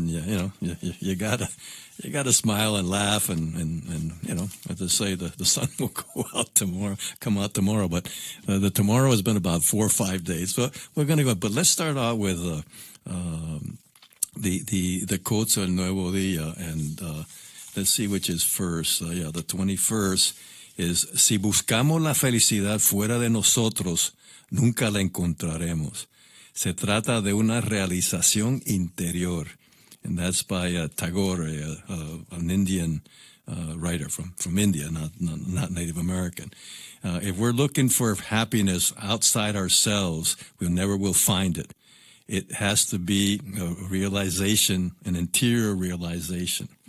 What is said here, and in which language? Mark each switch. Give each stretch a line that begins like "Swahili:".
English: And you gotta smile and laugh and you know, as I say, the sun will come out tomorrow. But the tomorrow has been about 4 or 5 days. But we're gonna go. But let's start out with the quotes of Nuevo Día, and let's see which is first. The 21st is:
Spanish: si buscamos la felicidad fuera de nosotros, nunca la encontraremos. Se trata de una realización interior.
English: And that's by Tagore, an Indian writer from India, not Native American. If we're looking for happiness outside ourselves, we'll never find it. It has to be a realization, an interior realization.